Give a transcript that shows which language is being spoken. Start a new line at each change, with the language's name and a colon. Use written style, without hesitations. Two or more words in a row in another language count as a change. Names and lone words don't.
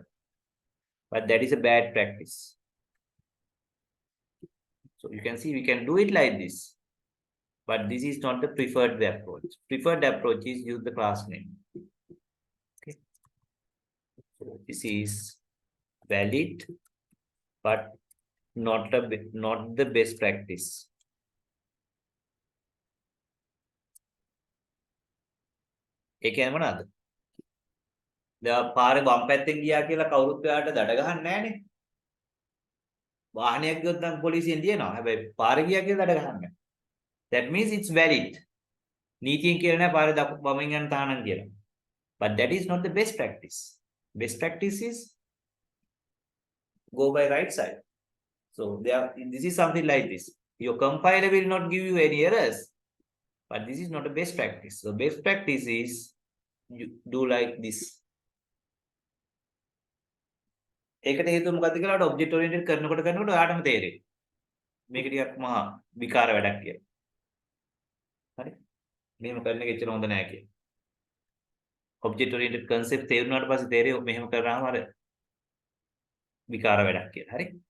English: But that is a bad practice. So you can see we can do it like this. But this is not the preferred approach. Preferred approach is use the class name. Okay. So this is valid, but not the best practice.
Sinhala: ඒ කියන්නේ මොනවාද? දැන් පාරේ වම් පැත්තෙන් ගියා කියලා කවුරුත් ඔයාලට දඩ ගහන්නේ නැහනේ. වාහනයක් ගියොත් නම් පොලිසියෙන් දිනනවා. හැබැයි පාරේ ගියා කියලා දඩ ගහන්නේ.
English: That means it's valid.
Sinhala: නීතියෙන් කියලා නෑ පාරේ වමෙන් යන තහනම් කියලා.
English: But that is not the best practice. Best practice is go by right side. So this is something like this. Your compiler will not give you any errors, but this is not a best practice. So best practice is you do like this.
Sinhala: ඒකට හේතුව මොකද්ද කියලා
English: object oriented
Sinhala: කරනකොට ඔයාටම තේරෙයි. මේක ටිකක් මහා විකාර වැඩක් කියලා. හරි? මෙහෙම කරන එක එච්චර හොඳ නෑ කියලා.
English: object oriented concept
Sinhala: තේරුණාට පස්සේ තේරෙයි මෙහෙම කරාම අර විකාර වැඩක් කියලා. හරි?